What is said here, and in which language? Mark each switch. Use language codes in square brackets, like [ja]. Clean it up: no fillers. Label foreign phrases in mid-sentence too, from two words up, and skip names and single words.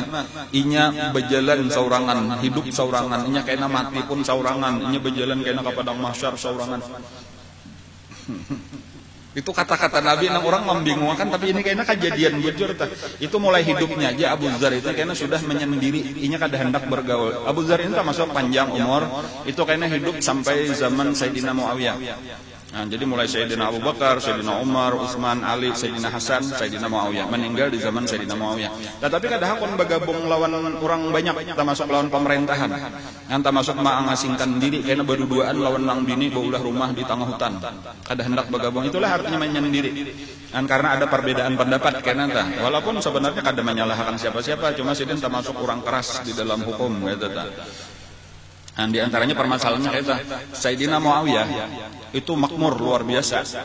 [bjn] Inya berjalan saurangan, hidup saurangan. Inya kena mati pun saurangan. Inya berjalan kena ke padang mahsyar saurangan. [id] Itu kata-kata Nabi yang orang membingungkan, tapi ini kayaknya kejadian bujur. Itu mulai hidupnya aja Abu Dzar itu kayaknya sudah menyendiri. [bjn] Inya kada hendak bergaul. [id] Abu Dzar ini termasuk panjang umur. Itu kayaknya hidup sampai zaman Sayyidina Muawiyah. Nah, jadi mulai Sayyidina Abu Bakar, Sayyidina Umar, Utsman, Ali, Sayyidina Hasan, Sayyidina Muawiyah meninggal di zaman Sayyidina Muawiyah. [bjn] Tetapi kadang kon bergabung lawan orang banyak, termasuk lawan pemerintahan. Yang termasuk mengasingkan diri karena berduaan lawan nang bini baulah rumah di tengah hutan. Kada hendak bergabung, [id] itulah artinya menyendiri. Dan karena ada perbedaan pendapat karena walaupun sebenarnya kada menyalahkan siapa-siapa, cuma Sidin termasuk orang keras di dalam hukum gitu ta. Dan di antaranya permasalahannya kita Sayyidina Muawiyah itu makmur luar biasa.